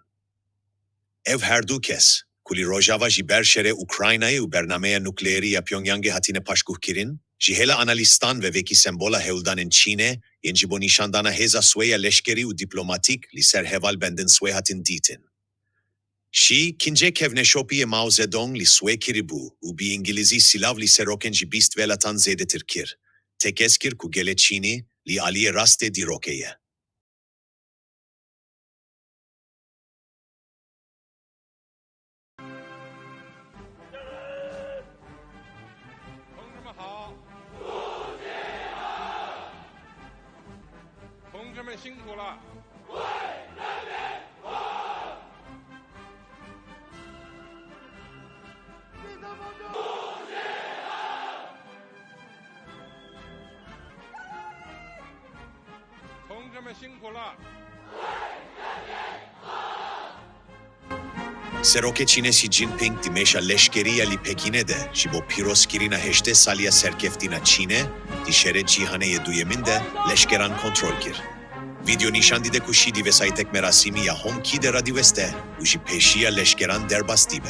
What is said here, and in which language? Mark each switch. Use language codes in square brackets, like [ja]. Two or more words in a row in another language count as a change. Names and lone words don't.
[ku] Ev her du kes, kuli Rojava ji berşere Ukrayna'yı u bernameya nukleeri ya Pyongyang'e hatine paşkuh kirin, ji hela analistan ve veki sembola hevdanen Çin'e, yenci bo nişandana heza sveya leşkeri u diplomatik li ser heval benden svehatin ditin. Şi, kince kevne şopiye Mao Zedong li swe kiribu, u bi İngilizi silav li seroken ji bist velatan zedetir kir. Tekeskir ku gele Çin'i, li aliye raste dirokeye. [zh] 同志们辛苦了！为人民服务！同志们辛苦了！ [ku] Seroke Çin'e Xi Jinping di meşa leşkeriya li Pekin'e de, ji bo piroskirina heşte salya serkeftina Çin'e, di şere cihaneye duyemin de leşkeran kontrol kir. Video nişandide ku Şi di vesaytek merasimi ya hom ki de radiveste, u ji peşiya leşkeran derbas dibe.